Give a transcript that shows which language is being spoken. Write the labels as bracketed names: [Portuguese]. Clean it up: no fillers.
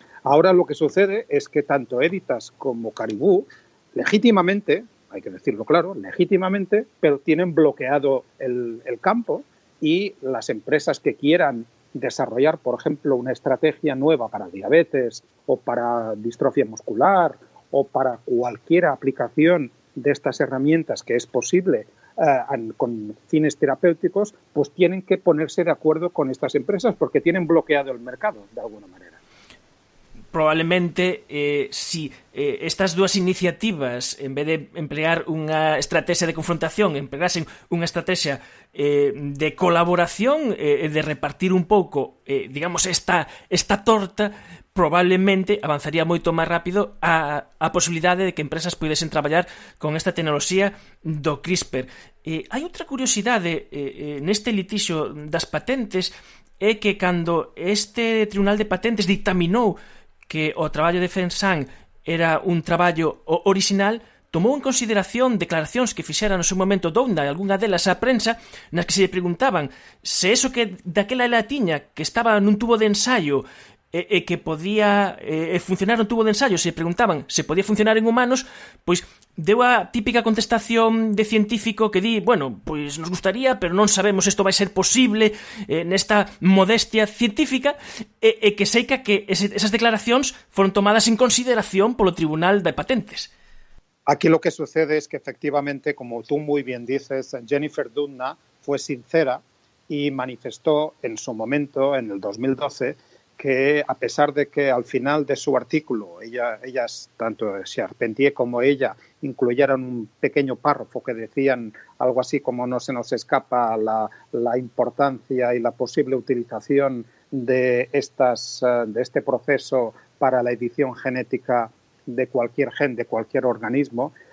[Spanish] Ahora lo que sucede es que tanto Editas como Caribou, legítimamente, hay que decirlo claro, legítimamente, pero tienen bloqueado el campo y las empresas que quieran desarrollar, por ejemplo, una estrategia nueva para diabetes o para distrofia muscular o para cualquier aplicación de estas herramientas que es posible con fines terapéuticos, pues tienen que ponerse de acuerdo con estas empresas porque tienen bloqueado el mercado de alguna manera. [Galician] Probablemente, si estas dúas iniciativas, en vez de emplear unha estrategia de confrontación, empregasen unha estrategia de colaboración, de repartir un pouco, digamos, esta torta, probablemente avanzaría moito máis rápido a posibilidade de que empresas pudesen traballar con esta tecnoloxía do CRISPR. Hai outra curiosidade neste litixio das patentes, é que cando este Tribunal de Patentes dictaminou que o traballo de Feng Shang era un traballo orixinal, tomou en consideración declaracións que fixera no seu momento Doudna e algunha delas á prensa, nas que se lle preguntaban se eso que daquela ela tiña, que estaba nun tubo de ensaio, e que podía funcionar no tubo de ensayo. Se preguntaban se podía funcionar en humanos, pois deu a típica contestación de científico que di, bueno, pois nos gustaría, pero non sabemos isto vai ser posible nesta modestia científica, e que seica que esas declaracións foron tomadas en consideración polo Tribunal de Patentes. [Spanish] Aquí lo que sucede es que efectivamente, como tú muy bien dices, Jennifer Doudna fue sincera y manifestó en su momento, en el 2012, que a pesar de que al final de su artículo, ellas, tanto Charpentier como ella, incluyeron un pequeño párrafo que decían algo así como no se nos escapa la importancia y la posible utilización de este proceso para la edición genética de cualquier gen, de cualquier organismo,